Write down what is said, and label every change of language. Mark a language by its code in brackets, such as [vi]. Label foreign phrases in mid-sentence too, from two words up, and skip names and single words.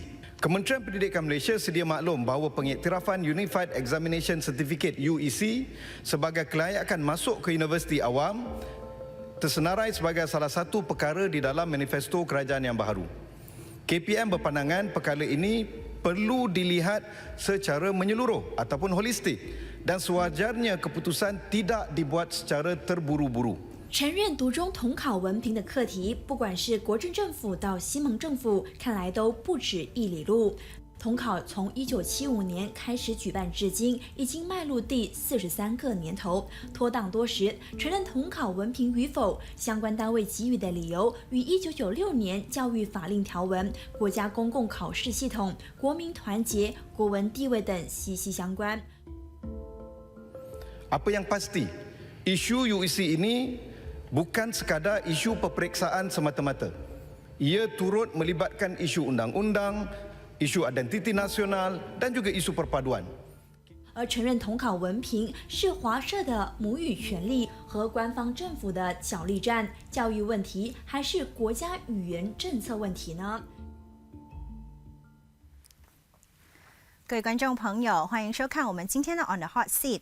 [ms] Kementerian Pendidikan Malaysia sedia maklum bahawa pengiktirafan Unified Examination Certificate UEC sebagai kelayakan masuk ke universiti awam tersenarai sebagai salah satu perkara di dalam manifesto kerajaan yang baharu. KPM berpandangan perkara ini perlu dilihat secara menyeluruh ataupun holistik dan sewajarnya keputusan tidak dibuat secara terburu-buru. [zh] 承认独中统考文凭的课题，不管是国政政府到西蒙政府，看来都不止一里路。统考从1975年开始举办至今，已经迈入第43个年头，拖档多时。承认统考文凭与否，相关单位给予的理由与1996年教育法令条文、国家公共考试系统、国民团结、国文地位等息息相关。 [ms] Apa yang pasti, isu UEC ini bukan sekadar isu peperiksaan semata-mata. Ia turut melibatkan isu undang-undang, isu identiti nasional dan juga isu perpaduan. [zh] 而承认统考文凭是华社的母语权利和官方政府的角力战，教育问题还是国家语言政策问题呢？各位观众朋友，欢迎收看我们今天的 On the Hot Seat。